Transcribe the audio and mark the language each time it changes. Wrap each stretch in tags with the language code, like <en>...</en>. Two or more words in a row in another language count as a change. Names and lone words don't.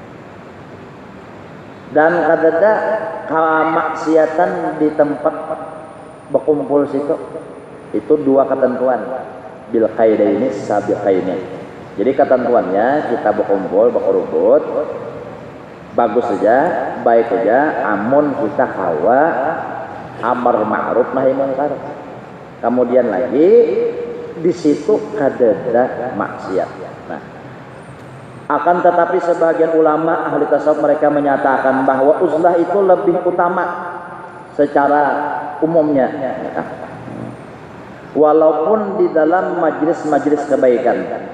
<bjn>Dan kadada kamaksiatan di tempat berkumpul situ. Itu dua ketentuan.</bjn> <ar>Bil qaidaini sabiqaini.</ar> <bjn>Jadi ketentuannya kita berkumpul, berkerubut, bagus saja, baik saja, amun kita hawa</bjn> <ar>amar ma'ruf nahi munkar.</ar> <bjn>Kemudian lagi di situ kadada maksiat.</bjn> <id>Nah, akan tetapi sebagian ulama ahli tasawuf mereka menyatakan bahwa uzlah itu lebih utama secara umumnya. Walaupun di dalam majlis-majlis kebaikan.</id>